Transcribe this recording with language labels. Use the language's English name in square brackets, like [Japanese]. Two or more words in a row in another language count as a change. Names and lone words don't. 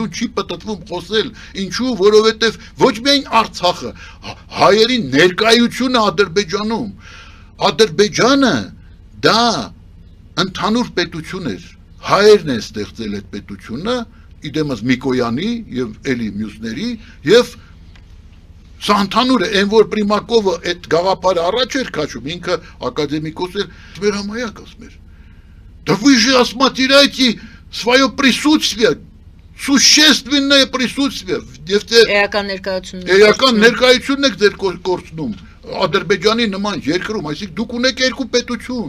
[Armenian] չի պատտվում խոսել, ինչու, որովհետև ոչ միայն Արցախը, հայերի ներկայությունը Ադրբեջանում, Ադրբեջանը դա ընդհանուր պետություն էր, հայերն են ստեղծել այդ պետությունը, իդեմս Միկոյանի եւ էլի մյուսների եւ Սա ընդհանուր է, այն որ Պրիմակովը այդ գաղափարը առաջ էր քաշում, ինքը ակադեմիկոս էր, մեր համայակ ասում էր. [Russian] Да вы же осмотрите свое присутствие, существенное присутствие. [Armenian] Էական ներկայությունն եք ձեր կորցնում Ադրբեջանի նման երկրում, այսինքն դուք ունեք երկու պետություն